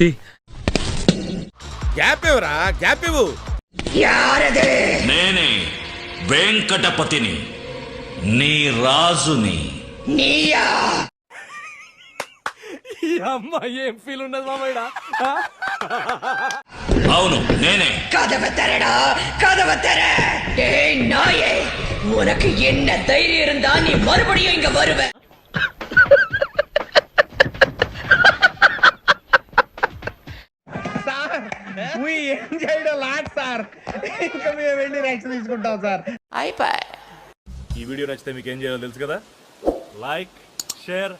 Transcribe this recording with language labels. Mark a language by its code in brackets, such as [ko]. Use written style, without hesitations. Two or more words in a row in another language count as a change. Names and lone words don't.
[te] గ్యాప్ ఇవ్వరా, గ్యాప్ ఇవ్వు. నేనే వెంకటపతిని, నీ రాజుని. అమ్మాయి ఏం ఫీల్ ఉండదు మామయ్య. అవును నేనే. [ta] உனக்கு என்ன தைரியம் இருந்தா நீ மறுபடியும் இங்க வருவ? [te] ఇంకా మేము వెళ్ళి రియాక్షన్ తీసుకుంటాం సార్. ఈ వీడియో నచ్చితే మీకు ఏం చేయాలో తెలుసు కదా.